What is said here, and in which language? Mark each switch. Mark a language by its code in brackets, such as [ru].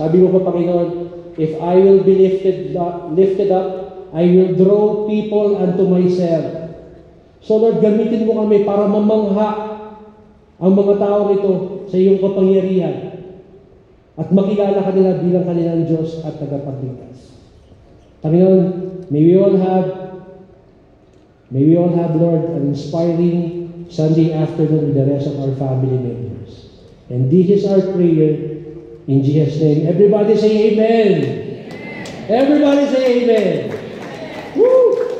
[tl] Sabi mo pa, [en] Panginoon, if I will be lifted up, I will draw people unto myself. [tl] So Lord, gamitin mo kami para mamangha ang mga tao ito sa iyong kapangyarihan at makilala kanila bilang kanilang Diyos at tagapagligtas. [en] Panginoon, may we all have, Lord, an inspiring Sunday afternoon with the rest of our family members. And this is our prayer in Jesus' name. Everybody say amen. Everybody say amen. Woo!